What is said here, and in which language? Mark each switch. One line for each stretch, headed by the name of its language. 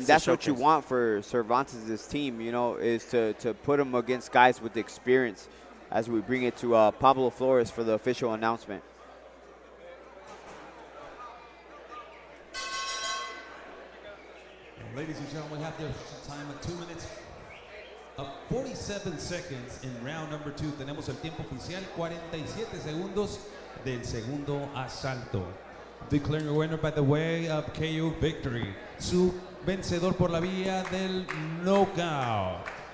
English: And that's what you want for Cervantes' team, you know, is to put him against guys with experience as we bring it to Pablo Flores for the official announcement. Ladies and gentlemen, we have the time of 2 minutes. 47 seconds in round number 2.
Spanish: Tenemos el tiempo oficial, 47 segundos del segundo asalto.
English: Declaring a winner by the way of KO victory.
Spanish: Su vencedor por la vía del knockout.